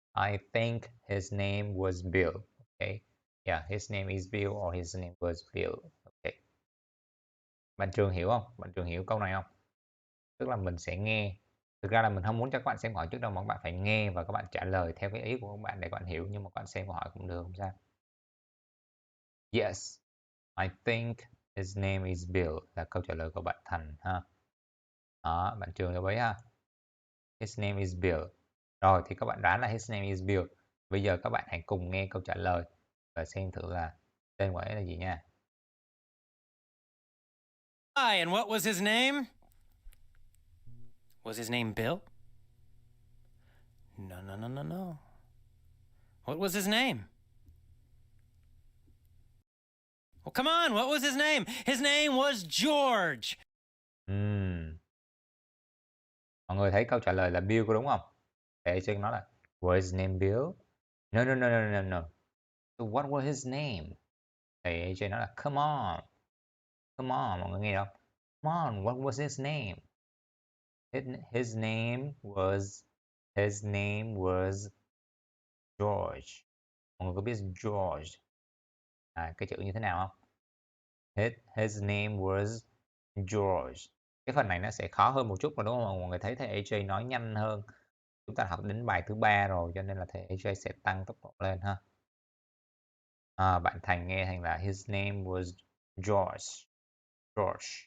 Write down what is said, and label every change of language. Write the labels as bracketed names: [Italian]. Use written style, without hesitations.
[English] I think his name was Bill. Okay. Yeah, his name is Bill or his name was Bill. Okay. [Vietnamese] Bạn Trường hiểu không? Bạn Trường hiểu câu này không? Tức là mình sẽ nghe. Thực ra là mình không muốn cho các bạn xem câu hỏi trước đâu mà các bạn phải nghe và các bạn trả lời theo cái ý của các bạn để các bạn hiểu, nhưng mà các bạn xem câu hỏi cũng được, không sao. [English] Yes, I think his name is Bill [Vietnamese] là câu trả lời của bạn Thành ha. Đó, bạn Trường lưu ý ha. [English] His name is Bill. [Vietnamese] Rồi thì các bạn đoán là [English] his name is Bill. [Vietnamese] Bây giờ các bạn hãy cùng nghe câu trả lời và xem thử là tên của ấy là gì nha. [English] Hi, and what was his name? Was his name Bill? No. What was his name? Well, come on, what was his name? His name was George. [Vietnamese] Mọi người thấy câu trả lời là Bill có đúng không? Để cho nó là [English] was his name Bill? No. So what was his name? [Vietnamese] Thì AJ nói là [English] come on. Come on, [Vietnamese] mọi người nghe không? [English] Come on, what was his name? His name was George. [Vietnamese] Mọi người có biết George cái chữ như thế nào không? [English] His name was George. [Vietnamese] Cái phần này nó sẽ khó hơn một chút mà đúng không? Mọi người thấy thầy AJ nói nhanh hơn. Chúng ta học đến bài thứ 3 rồi cho nên là thầy AJ sẽ tăng tốc độ lên ha. Bạn Thành nghe thành là [English] his name was George.